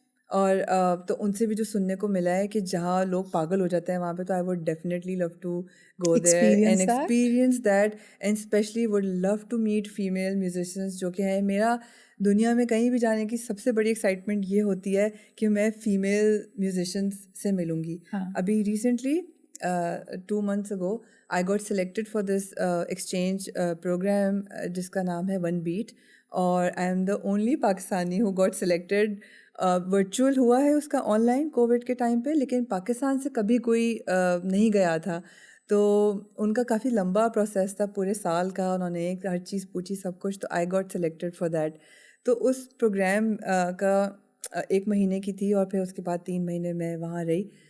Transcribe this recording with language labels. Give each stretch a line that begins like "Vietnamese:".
Urdu: اور تو ان سے بھی جو سننے کو ملا ہے کہ جہاں لوگ پاگل ہو جاتے ہیں وہاں پہ, تو
English: I would definitely love to go there and experience that, and especially would love to meet female musicians
Urdu: جو کہ ہیں. میرا دنیا میں کہیں بھی جانے کی سب سے بڑی ایکسائٹمنٹ یہ ہوتی ہے کہ میں فیمیل میوزیشینس سے ملوں گی.
English: ابھی recently 2 months ago I got selected for this exchange program
Urdu: جس کا نام ہے
English: One beat, اور I am the only Pakistani who got selected.
Urdu: Virtual ہوا ہے اس کا آن لائن کووڈ کے ٹائم پہ, لیکن پاکستان سے کبھی کوئی نہیں گیا تھا. تو ان کا کافی لمبا پروسیس تھا, پورے سال کا, انہوں نے ہر چیز پوچھی سب کچھ, تو
English: I got selected for that.
Urdu: تو اس پروگرام کا 1 مہینے کی تھی اور پھر اس کے بعد 3 مہینے میں وہاں رہی.